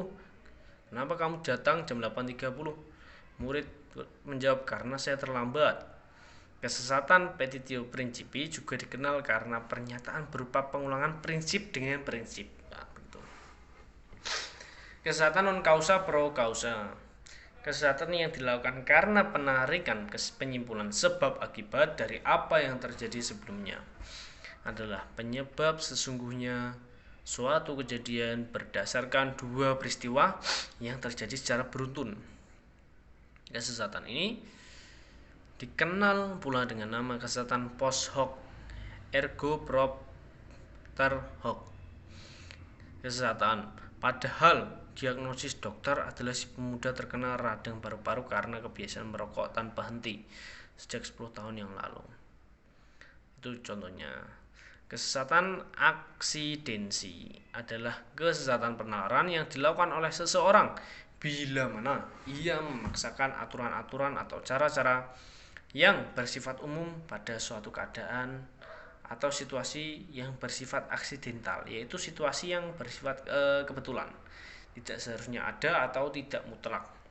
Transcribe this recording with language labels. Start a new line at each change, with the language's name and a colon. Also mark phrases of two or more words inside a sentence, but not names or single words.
Indonesian: Kenapa kamu datang jam 8.30? Murid menjawab karena saya terlambat. Kesesatan
Latin: petitio principii
Indonesian: juga dikenal karena pernyataan berupa pengulangan prinsip dengan prinsip. Nah, begitu. Kesesatan
Latin: non causa pro causa.
Indonesian: Kesesatan yang dilakukan karena penarikan penyimpulan sebab akibat dari apa yang terjadi sebelumnya adalah penyebab sesungguhnya suatu kejadian berdasarkan dua peristiwa yang terjadi secara beruntun. Kesesatan ini dikenal pula dengan nama kesesatan
Latin: post hoc ergo propter hoc.
Indonesian: Kesesatan padahal diagnosis dokter adalah si pemuda terkena radang paru-paru karena kebiasaan merokok tanpa henti sejak 10 tahun yang lalu. Itu contohnya. Kesesatan aksidensi adalah kesesatan penalaran yang dilakukan oleh seseorang bila mana ia memaksakan aturan-aturan atau cara-cara yang bersifat umum pada suatu keadaan atau situasi yang bersifat aksidental, yaitu situasi yang bersifat kebetulan, tidak seharusnya ada atau tidak mutlak.